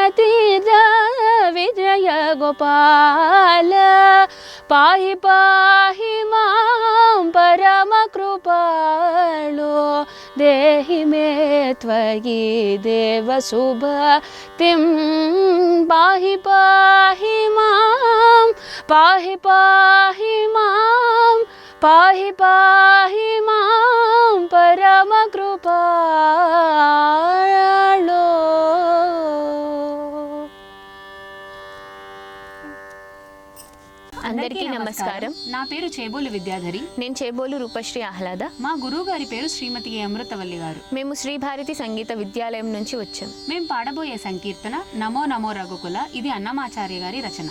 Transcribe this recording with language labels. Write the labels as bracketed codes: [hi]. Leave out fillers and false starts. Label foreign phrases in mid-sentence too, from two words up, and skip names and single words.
[sa] तीर्थ विजय गोपाल पाहि पाहि मां परमकृपालो देहि मे त्वयि देवसुभक्तिं पाहि पाहि मां पाहि पाहि मां पाहि पाहि मां परमकृपालो [te] అందరికీ నమస్కారం. నా పేరు చేబోలు విద్యాధరి. నేను చేబోలు రూపశ్రీ ఆహ్లాద. మా గురువు గారి పేరు శ్రీమతి ఏ అమృతవల్లి గారు. మేము శ్రీ భారతి సంగీత విద్యాలయం నుంచి వచ్చాం. మేము పాడబోయే సంకీర్తన నమో నమో రఘుకుల. ఇది అన్నమాచార్య గారి రచన.